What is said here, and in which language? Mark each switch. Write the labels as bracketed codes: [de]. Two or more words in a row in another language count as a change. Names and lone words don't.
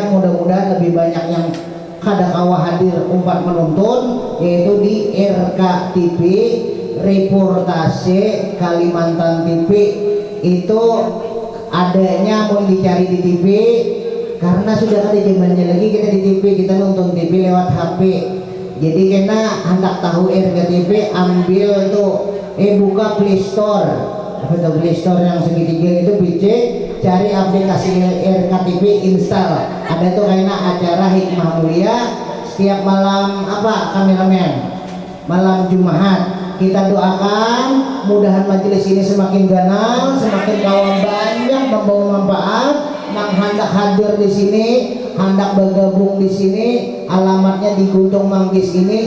[id] Mudah-mudahan lebih banyak yang [bjn] kada kawa hadir umpat [id] menonton, yaitu di RK TV reportase Kalimantan TV. Itu adanya mau dicari di TV karena sudah ada zamannya lagi kita di TV, kita nonton TV lewat HP. Jadi kena hendak tahu RKTV ambil tuh buka Play Store. Apa tuh Play Store yang segitiga itu PC, cari aplikasi RKTV install. Ada tuh kena acara hikmah mulia setiap malam kameramen malam Jumat. Kita doakan mudahan majelis ini semakin ganal, semakin kawan banyak membawa manfaat. Nang hendak hadir di sini, hendak bergabung di sini, alamatnya di Guntung Manggis ini.